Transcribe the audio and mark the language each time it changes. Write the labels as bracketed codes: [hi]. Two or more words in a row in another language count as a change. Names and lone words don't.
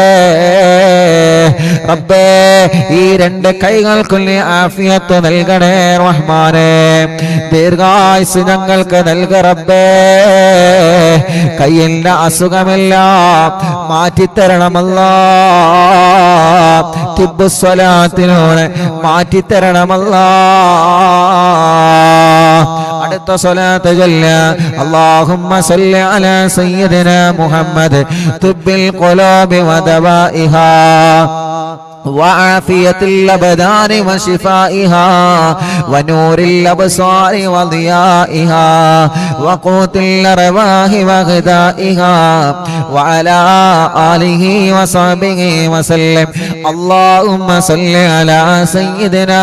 [ml] റബ്ബേ ഈ രണ്ട് കൈകൾക്കും നീ ആഫിയത്ത് നൽകണേ റഹ്മാനേ ദീർഘായുസ് ഞങ്ങൾക്ക് നൽക റബ്ബേ കയ്യിന്റെ അസുഖമെല്ലാം മാറ്റിത്തരണമല്ലാ തിബ്ബു സ്വലാത്തിനോട് മാറ്റിത്തരണമല്ലാ അടുത്ത സ്വലാത്ത് ചൊല്ല [ar] اللهم صل على سيدنا محمد طب القلوب ودوائها وعافية الأبدان وشفائها ونور الأبصار وضيائها وقوت الأرواح وغذائها وعلى آله وصحبه وسلم اللهم صل على سيدنا